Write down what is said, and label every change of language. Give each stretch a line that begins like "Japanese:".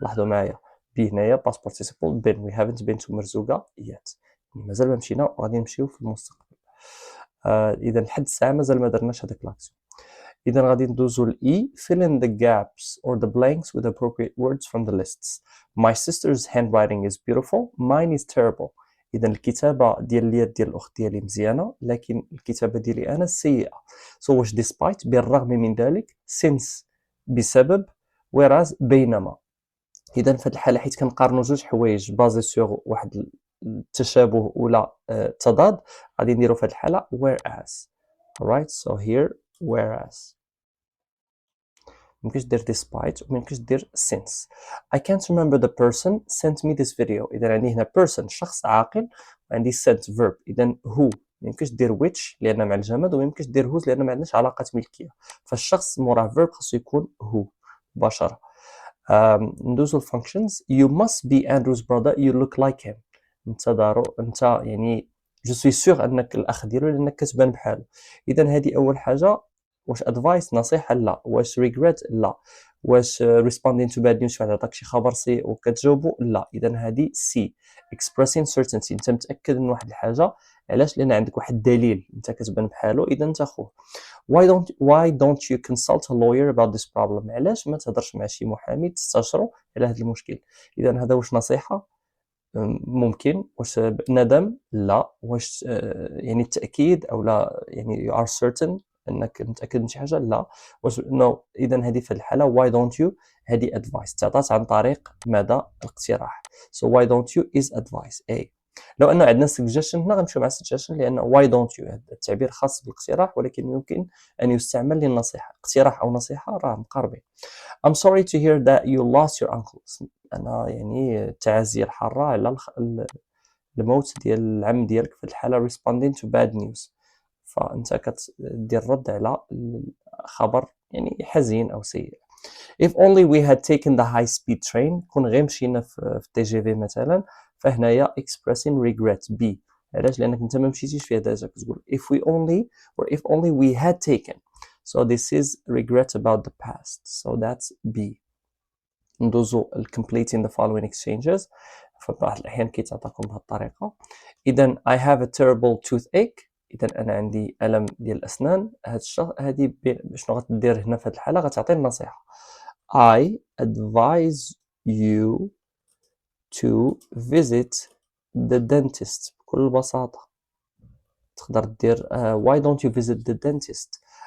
English: لاحظوا معايا be هنايا past participle been. We haven't been to مرزوقة yet.
Arabic: مازال ما مشينا وغادي نمشيو في المستقبل. إذا لحد الساعة مازال ما درناش هذاك لاكسيون. إذا غادي ندوزو ل E.
English: Fill in the gaps or the blanks with appropriate words from the lists. My sister's handwriting is beautiful. Mine is terrible.
Arabic: إذا الكتابة ديال اليد ديال الأخت ديالي مزيانة لكن الكتابة ديالي أنا سيئة. So واش despite بالرغم من ذلك since بسبب whereas بينما. إذا في هذه الحالة حيت كنقارنو جوج حوايج بازي سور واحد التشابه ولا تضاد غادي نديرو في هذه الحالة whereas.
English: Alright, so here whereas.
Arabic: ممكنش دير despite وممكنش دير since.
English: I can't remember the person sent me this video.
Arabic: إذا عندي هنا person شخص عاقل وعندي sent verb. إذا who ميمكنش دير which لأن مع الجماد وميمكنش دير whose لأن ما عندناش علاقة ملكية. فالشخص موراه verb خاصو يكون who مباشرة. ندوزو functions.
English: You must be Andrew's brother. You look like him.
Arabic: انت يعني جو سوي سيغ انك الاخ ديالو لانك كتبان بحالو. اذا هذه اول حاجه. واش ادفايس نصيحه؟ لا. واش ريغريت؟ لا. واش responding to bad news واحد عطاك شي خبر سيء وكتجاوبو؟ لا. اذا هذه سي. expressing certainty انت متاكد من واحد الحاجه. علاش؟ لان عندك واحد الدليل انت كتبان بحالو اذا انت خوه. why don't you consult a lawyer about this problem؟ علاش ما تهضرش مع شي محامي تستشرو على هذا المشكل؟ اذا هذا واش نصيحه؟ ممكن. واش ندم؟ لا. واش يعني التأكيد أو لا يعني you are certain أنك متأكد من شي حاجة؟ لا. واش no. إذا هذه في الحالة why don't you هذه advice تعطات عن طريق ماذا؟ الاقتراح.
English: so why don't you is advice A.
Arabic: لو أنه عندنا suggestion هنا غنمشيو مع suggestion لأن why don't you هذا التعبير خاص بالاقتراح ولكن يمكن أن يستعمل للنصيحة. اقتراح أو نصيحة راه مقاربين.
English: I'm sorry to hear that you lost your uncle.
Arabic: أنا يعني التعازي الحارة على الموت ديال العم ديالك في الحالة responding to bad news. فأنت كتدير رد على خبر يعني حزين أو سيء.
English: If only we had taken the high speed train.
Arabic: كون غير مشينا في التي جي في مثلا. فهنايا expressing regret B. علاش؟ لأنك أنت ما مشيتيش في هذا كتقول if we only or if only we had taken.
English: So this is regret about the past. So that's B. ندوزو completing the following exchanges.
Arabic: فبعض الأحيان كيتعطاكم بهذه الطريقة.
English: إذا I have a terrible toothache.
Arabic: إذا أنا عندي ألم ديال الأسنان. هذه شنو غتدير هنا في هذه الحالة؟ غتعطيني نصيحة.
English: I advise you to visit the dentist. بكل بساطة تقدر دير why don't you visit the dentist.